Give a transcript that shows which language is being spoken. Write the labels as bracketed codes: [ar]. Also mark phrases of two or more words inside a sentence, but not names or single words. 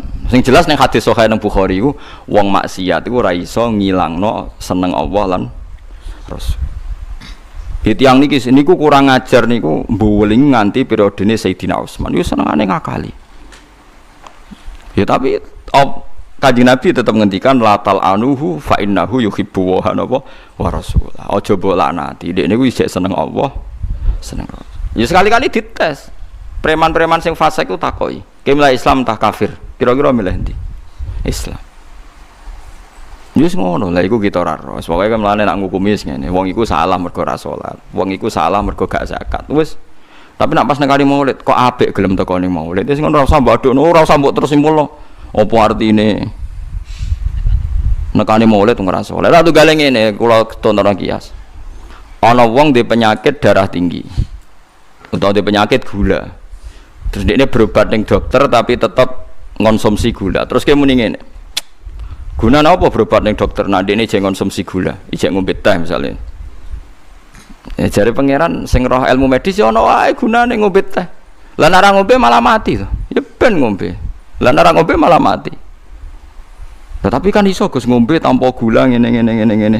[jv] Sing jelas ning hadis sahih nang Bukhari iku wong maksiat iku ora iso ngilangno seneng Allah lan Rasul. Tiyang niki niku kurang ajar niku mbuweling nganti periodene Sayyidina Utsman. Yo senengane ngakali. Ya tapi Kanjeng Nabi tetap ngendikan [ar] لا تلعنه فإنه يحب و رسول الله. [jv] Aja mbok laknati. Dekne kuwi isih seneng Allah, seneng Rasul. Ya sekali-kali dites. Preman-preman sing fasik ku takoki, "Ki milih Islam tah kafir?" Kira-kira milih ndi? Islam. Wis ngono, lha iku kita ora ro. Pokoke kan mlane nak ngukumi ngene. Wong iku salah mergo ora salat. Wong iku salah mergo gak zakat. Wis Tapi nak pas nekani maulid kok apik gelem teko ning maulid. Wis ngono ora usah mbok adukno, ora usah mbok terus simpulno. Apa artine? Nekani maulid ora saleh. Lah tunggale ngene, kula tonton kias. Ana wong di penyakit darah tinggi. Utawa di penyakit gula. Terus [id] dia berobat [jv] ning dokter tapi tetap ngonsumsi gula. Terus kayak muni ngene. Gunane apa berobat ning dokter? Nah, dene jek ngonsumsi gula, ijek ngombe teh misalnya. Jare pangeran sing roh ilmu medis ya ana wae gunane ngombe teh. Lah nek ora ngombe malah mati to. Ya ben ngombe. Lah nek ora ngombe malah mati. Tetapi kan iso Gus ngombe tanpa gula ngene.